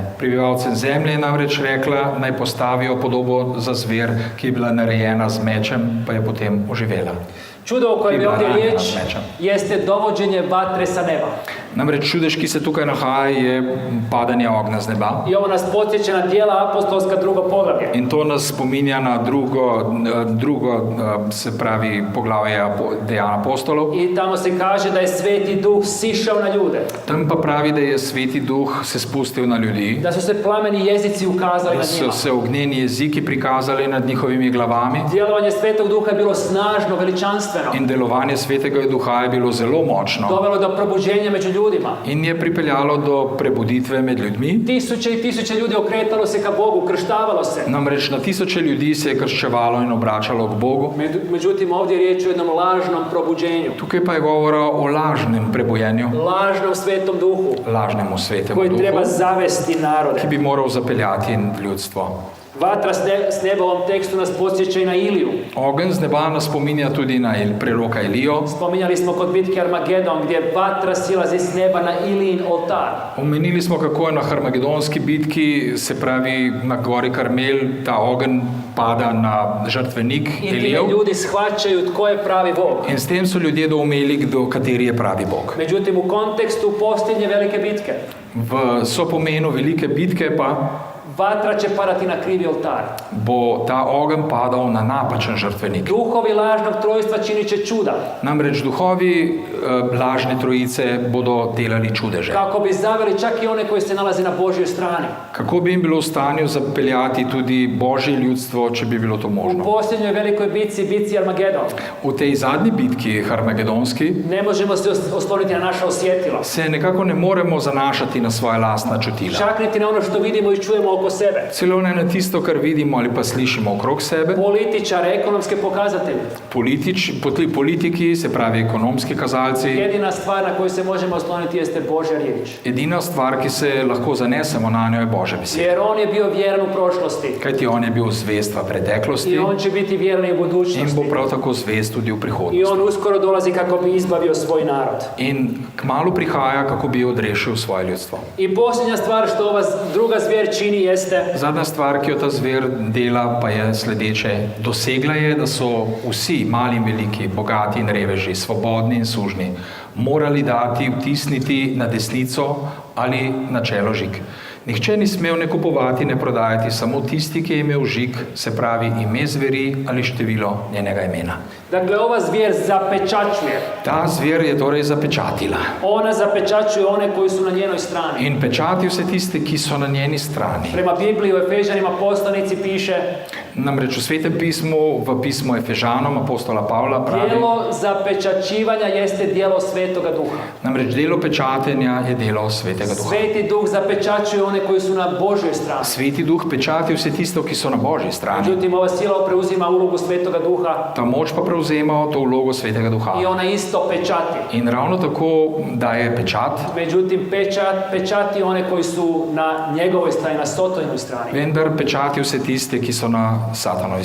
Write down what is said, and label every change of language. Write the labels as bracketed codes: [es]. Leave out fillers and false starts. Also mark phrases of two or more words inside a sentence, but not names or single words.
[sl] Prebivalce zemlje je namreč rekla, naj postavijo podobo za zver, ki je bila narejena z mečem, pa je potem oživela. [hr] Čudo o kojem je ovdje Ranjena riječ [sl] z mečem. [hr] jeste dovođenje vatre sa neba. [sl] Namreč čudež, ki se tukaj nahaja, je padanje ognja z neba. [hr] I ovo nas podsjeća na djela apostolska drugo poglavlje. [sl] In to nas spominja na drugo se pravi, poglavje Dejanja apostolov. [hr] I tamo se kaže da je Sveti Duh sišao na ljude. [sl] Tam pa pravi, da je Sveti Duh se spustil na ljudi, [hr] Da su se plameni jezici ukazali [sl] da [hr] nad [sl] so [hr] njima. [sl] se ognjeni jeziki prikazali nad njihovimi glavami [hr] Djelovanje Svetog Duha je bilo snažno, veličanstveno. [sl] in delovanje Svetega Duha je bilo zelo močno [hr] Dovelo do probuđenja među ljudima. [sl] in je pripeljalo do prebuditve med ljudmi. [hr] Tisuće i tisuće ljudi okretalo se ka Bogu, krštavalo se. [sl] Namreč na tisoče ljudi se je krščevalo in obračalo k Bogu. [hr] Međutim, ovdje je riječ o jednom lažnom probuđenju. [sl] Tukaj pa je govora o lažnem prebujenju, [hr] Lažnom Svetom Duhu [sl] lažnemu Svetemu [hr] koji treba [sl] Duhu, [hr] zavesti narode. [sl] ki bi moral zapeljati ljudstvo. [hr] Vatra s neba u ovom tekstu nas podsjeća i na Iliju. [sl] Ogenj z neba nas spominja tudi na preroka Elijo. [hr] Spominjali smo kod bitke Armagedon gdje vatra silazi s neba na Ilijin oltar. [sl] Omenili smo, kako je na Harmagedonski bitki, se pravi na gori Karmel, ta ogenj pada na žrtvenik [hr] I time [sl] Elijev. [hr] ljudi shvaćaju tko je pravi Bog. [sl] In s tem so ljudje doumeli, kateri je pravi Bog. [hr] Međutim, u kontekstu posljednje velike bitke, [sl] V sopomenu velike bitke pa [hr] vatra će padati na krivi oltar. [sl] bo ta ogenj padal na napačen žrtvenik. [hr] Duhovi lažnog trojstva činit će čuda, [sl] Namreč duhovi lažne trojice bodo delali čudeže. [hr] kako bi zaveli čak i one koji se nalaze na Božjoj strani. [sl] Kako bi jim bilo v stanju zapeljati tudi Božje ljudstvo, če bi bilo to [hr] U [sl] možno? [hr] posljednjoj velikoj bitci Armagedon, [sl] V tej zadnji bitki, Harmagedonski, [hr] ne možemo se osloniti na naša osjetila. [sl] se nekako ne moremo zanašati na svoje lastna čutila. [hr] Čak niti na ono što vidimo i čujemo oko sebe. [sl] Celo ne na tisto, kar vidimo ali pa slišimo okrog sebe. [hr] Političare, ekonomske pokazatelje. [sl] Politiki, se pravi ekonomski kazalci, [hr] Jedina stvar na koju se možemo osloniti jeste Božja riječ. [sl] edina stvar, ki se lahko zanesemo na njo, je Božja beseda. [hr] Jer on je bio vjeran u prošlosti [sl] Kajti on je bil zvest v preteklosti [hr] i on će biti vjeran i u [sl] in bo [hr] budućnosti. [sl] prav tako zvest tudi v [hr] I [sl] prihodnosti. [hr] on uskoro dolazi kako bi izbavio svoj narod. [sl] In kmalu prihaja, kako bi odrešil svoje ljudstvo. [hr] I posljednja stvar što ova druga zvijer čini jeste [sl] Zadnja stvar, ki jo ta zver dela, pa je sledeče. Dosegla je, da so vsi, mali in veliki, bogati in reveži, svobodni in sužni, morali dati, vtisniti na desnico ali na čelo žig. Nihče ni smel ne kupovati, ne prodajati, samo tisti, ki je imel žig, se pravi ime zveri ali število njenega imena. [hr] Dakle, ova zvijer zapečačuje. [sl] Ta zver je torej zapečatila [hr] Ona zapečačuje one koji su na njenoj strani. [sl] in pečati vse tiste, ki so na njeni strani. [hr] Prema Bibliji u Efežanima poslanici piše [sl] Namreč v Svetem pismu, v pismu Efežanom, apostola Pavla pravi, [hr] djelo zapečačivanja jeste djelo Svetoga Duha. [sl] namreč delo pečatenja je delo Svetega Duha. [hr] Sveti Duh zapečačuje one koji su na Božjoj strani. [sl] Sveti Duh pečati vse tisto, ki so na Božji strani. [hr] Međutim, ova sila preuzima ulogu Svetoga Duha [sl] Ta moč pa prevzema to vlogo Svetega Duha. [hr] i ona isto pečati. [sl] In ravno tako daje pečat, [hr] Međutim, pečati one koji su na njegovoj strani, na Sotojnoj strani. [sl] vendar pečati vse tiste, ki so na Satanovi